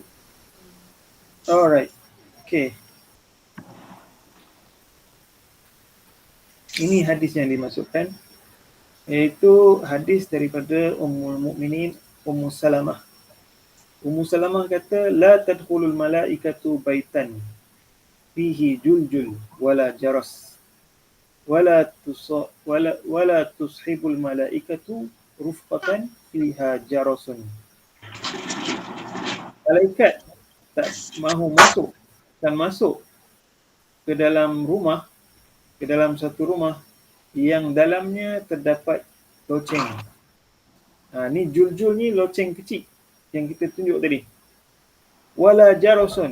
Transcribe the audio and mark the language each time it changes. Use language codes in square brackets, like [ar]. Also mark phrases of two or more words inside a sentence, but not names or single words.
[en] Alright. Okey. [ms] Ini hadis yang dimasukkan, iaitu hadis daripada Ummul Mukminin Ummu Salamah. Ummu Salamah kata, [ar] لا تدخل الملائكة بيتا فيه جلجل ولا جرس ولا تصحب الملائكة رفقة فيها جرس. [ms] Malaikat tak mahu masuk dan masuk ke dalam rumah, ke dalam satu rumah yang dalamnya terdapat loceng. Ni juljul ni loceng kecil yang kita tunjuk tadi. [ar] ولا جرس.